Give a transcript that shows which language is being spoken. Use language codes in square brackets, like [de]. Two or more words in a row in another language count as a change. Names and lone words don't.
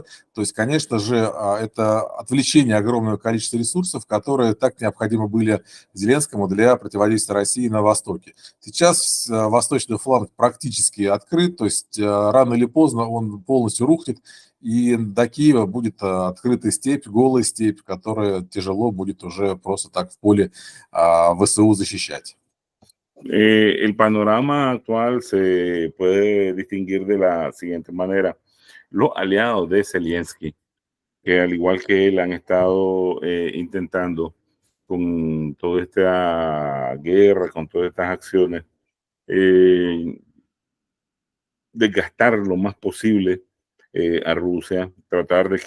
[ru] То есть, конечно же, это отвлечение огромного количества ресурсов, которые так необходимы были Зеленскому для противодействия России на Востоке. Сейчас восточный фланг практически открыт, то есть рано или поздно он полностью рухнет, и до Киева будет открытая степь, голая степь, которая тяжело будет уже просто так в поле ВСУ защищать. [es] El panorama actual se puede distinguir de la siguiente manera. Los aliados de Zelensky, que al igual que él han estado intentando con toda esta guerra, con todas estas acciones, desgastar lo más posible a Rusia, tratar de